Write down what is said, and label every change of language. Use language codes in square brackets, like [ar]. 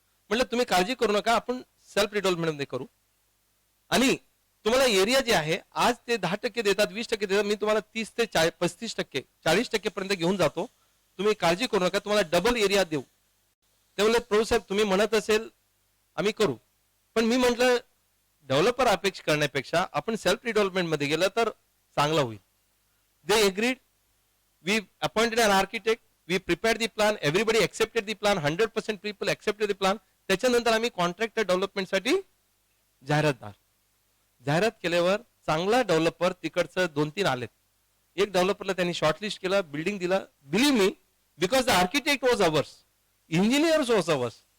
[mr] म्हटलं तुम्ही काळजी करू नका, आपण सेल्फ रिडेव्हलपमेंट मध्ये करू. आणि तुम्हाला एरिया जे आहे आज ते 10% देतात, 20% देतात, मी तुम्हाला 30 ते 35%, 40% पर्यंत घेऊन जातो. तुम्ही काळजी करू नका, तुम्हाला डबल एरिया देऊ. ते बोलले प्रभू साहेब तुम्ही म्हणत असेल आम्ही करू, पण मी म्हटलं डेव्हलपर अपेक्षा करण्यापेक्षा आपण सेल्फ रिडेव्हलपमेंट मध्ये गेलं तर चांगलं होईल. [en] They agreed. We appointed an architect, we prepared the plan, everybody accepted the plan, 100% people accepted the plan. [mr] त्याच्यानंतर आम्ही कॉन्ट्रॅक्टर डेव्हलपमेंट साठी जाहिरात केल्यावर चांगला डेव्हलपर तिकडचं 2-3 आलेत. एक डेव्हलपरला त्यांनी शॉर्टलिस्ट केला, बिल्डिंग दिला. [en] Believe me, because the architect was ours, engineers was ours.